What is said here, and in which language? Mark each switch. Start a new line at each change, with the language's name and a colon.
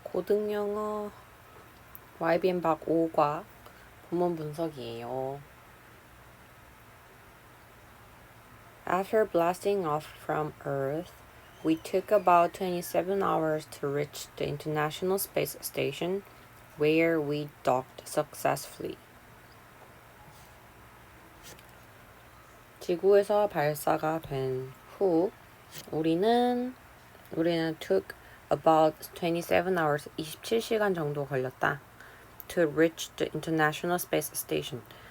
Korean: 고등영어 YBN 박 5과 본문 분석이에요.
English: After blasting off from Earth, we took about 27 hours to reach the International Space Station, where we docked successfully.
Korean: 지구에서 발사가 된 후 우리는
English: took about 27 hours,
Korean: 27시간 정도 걸렸다.
English: To reach the International Space Station.